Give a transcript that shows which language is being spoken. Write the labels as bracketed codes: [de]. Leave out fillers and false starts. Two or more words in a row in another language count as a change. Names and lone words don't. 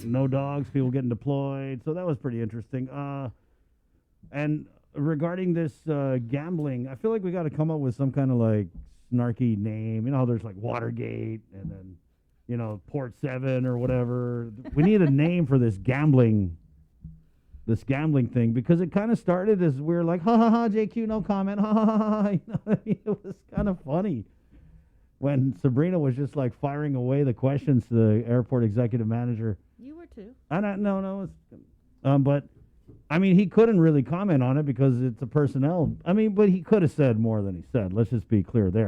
[en] No dogs, people getting deployed. So that was pretty interesting. And regarding this gambling, I feel like we got to come up with some kind of like snarky name. You know how there's like Watergate and then, you know, Port 7 or whatever. We need a name for this gambling thing, because it kind of started as we were like, ha ha ha, JQ, no comment, ha ha ha ha. You know, it was kind of funny when Sabrina was just like firing away the questions to the airport executive manager. You were too. But I mean, he couldn't really comment on it because it's a personnel. I mean, but he could have said more than he said.